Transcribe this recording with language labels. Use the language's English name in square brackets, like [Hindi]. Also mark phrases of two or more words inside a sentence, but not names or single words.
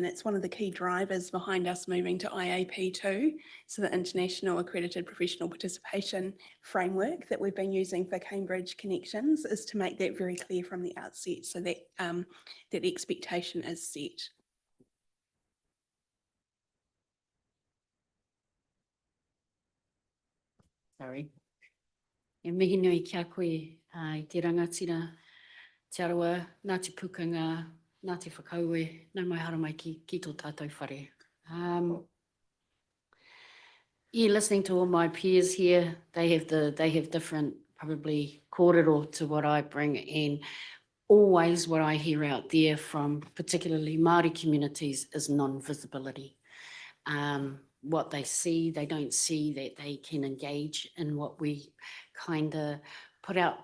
[English] That's one of the key drivers behind us moving to IAP2, so the International Accredited Professional Participation Framework that we've been using for Cambridge Connections, is to make that very clear from the outset, so that, that the expectation is set. Sorry. [Māori] E mihi nui kia koe I te rangatira, te arawa, nā te pukanga, nā te whakaue, nau mai hara mai ki tō tātou whare. [English] Yeah, listening to all my peers here, they have different probably kōrero to what I bring, and always what I hear out there from particularly Māori communities is non-visibility. What they see, they don't see that they can engage in what we kind of put out.